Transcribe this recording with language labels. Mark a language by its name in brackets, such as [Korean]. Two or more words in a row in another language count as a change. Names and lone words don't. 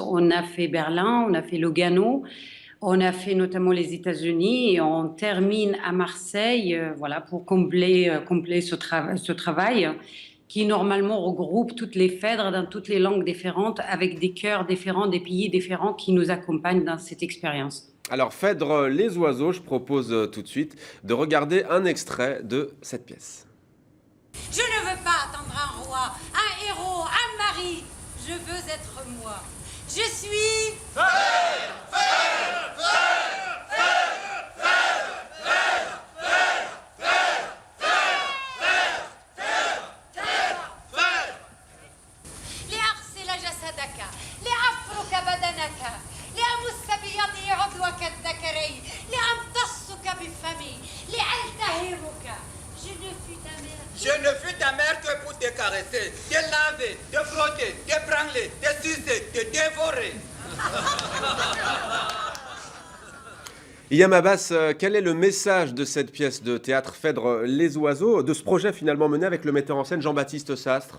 [French] On a fait Berlin, on a fait Lugano, on a fait notamment les États-Unis et on termine à Marseille, voilà, pour combler ce travail qui normalement regroupe toutes les phèdres dans toutes les langues différentes, avec des chœurs différents, des pays différents qui nous accompagnent dans cette expérience. Alors Phèdre les oiseaux, je propose tout de suite de regarder un extrait de cette pièce. Je ne veux pas attendre un roi, un héros, un mari. Je veux être moi. Je suis... [Arabic] لأغسل جسدك لأفرك بدنك لأمس بيدي عضوك الذكري لأمتصك بفمي لألتهمك. [French] Je ne fus ta mère que pour te caresser, te laver, te frotter, te branler, te sucer, te dévorer. Yam Abbas, quel est le message de cette pièce de théâtre Phèdre les oiseaux, de ce projet finalement mené avec le metteur en scène Jean-Baptiste Sastre?